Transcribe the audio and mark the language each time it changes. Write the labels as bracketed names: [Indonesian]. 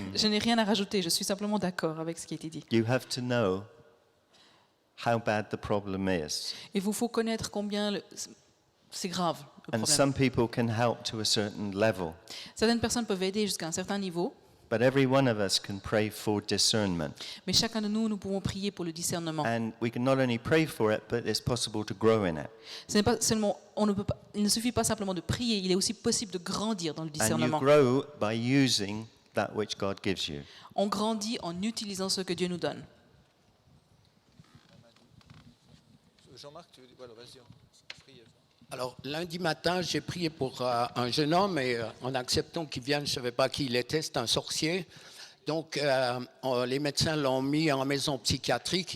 [French] Je n'ai rien à rajouter, je suis simplement d'accord avec ce qui a été dit. [English] you have to know how bad the problem is. [French] Il vous faut connaître combien c'est grave le [English] And [French] problème. [English] some people can help to a certain level. [French] Certaines personnes peuvent aider jusqu'à un certain niveau, [English] But every one of us can pray for discernment. [French] mais chacun de nous, nous pouvons prier pour le discernement. [English] And we can not only pray for it, but it's possible to grow in it. [French] Ce n'est pas seulement, il ne suffit pas simplement de prier, il est aussi possible de grandir dans le [English] And you [French] discernement. [English] grow by using that which God gives you. [French] On grandit en utilisant ce que Dieu nous donne. Jean-Marc, tu veux dire, voilà, vas-y. Alors, lundi matin, j'ai prié pour un jeune homme et en acceptant qu'il vienne, je ne savais pas qui il était, c'est un sorcier. Donc, les médecins l'ont mis en maison psychiatrique.